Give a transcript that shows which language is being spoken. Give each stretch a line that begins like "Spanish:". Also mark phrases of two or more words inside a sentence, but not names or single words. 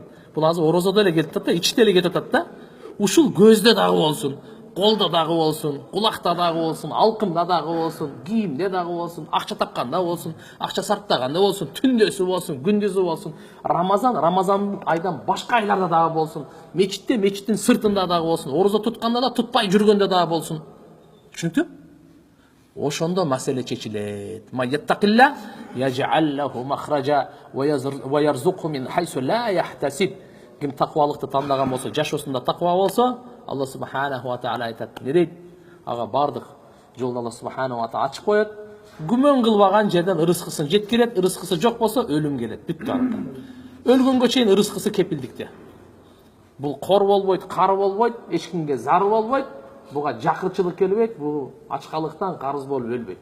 Kyrgyz: Бул азыр орозодо эле келип турат да, ичте эле кетип атат да. Ушул көздө дагы болсун, колдо дагы болсун, кулакта дагы болсун, алкымда дагы болсун, кийимде дагы болсун, акча тапканда болсун, акча сарптаганда болсун, түндөсү болсун, күндүзү болсун. Рамазан айдан башка айларда дагы болсун, мечиттин сыртында дагы болсун, орозо тутканда да, тутпай жүргөндө дагы болсун. Түшүнүктү? Ошондо маселе чечилет.
Arabic: من يتق الله يجعل له مخرجا ويرزقه من حيث لا يحتسب.
Kyrgyz: Ким таквалыкты тандаган болсо, жашоосунда таква болсо, Алла
Arabic: سبحانه وتعالى
Kyrgyz: айтат. Не дейт? Ага бардык жолду Алла
Arabic: سبحانه وتعالى
Kyrgyz: ачып коет. Күмөн кылбаган жерден ырыскысын жеткирет, ырыскысы жок болсо өлүм келет. Бүттү анда. өлгөнгө чейин ырыскысы кепилдикте. Бул кор болбойт, кар болбойт, эч кимге зар болбойт, буга жакырчылык келбейт, бул ачкалыктан карыз болуп өлбөйт.